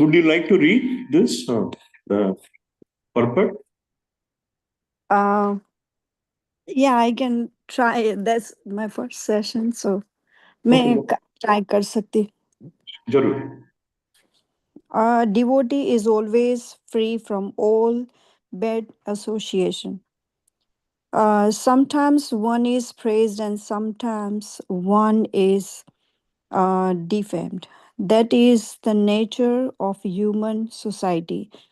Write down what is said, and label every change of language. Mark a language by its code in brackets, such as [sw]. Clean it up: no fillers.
[en] Would you like to read this, the purport? Yeah, I can try. That's my first session, so Okay. [hi] मैं try कर सकती। Jarur. [en] A devotee is always free from all bad association. Sometimes one is praised and sometimes one is defamed. That is the nature of human society.